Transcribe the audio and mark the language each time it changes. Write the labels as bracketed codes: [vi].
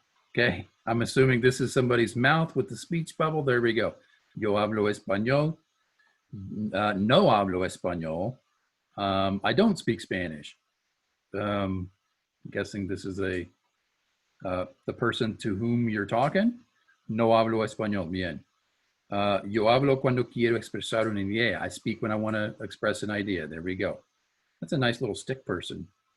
[en] Okay, I'm assuming this is somebody's mouth with the speech bubble. There we go. [es] Yo hablo español. No hablo español. [en] I don't speak Spanish. I'm guessing this is the person to whom you're talking. [es] No hablo español. [en] Bien. [es] Yo hablo cuando quiero expresar una idea. [en] I speak when I want to express an idea. There we go. That's a nice little stick person.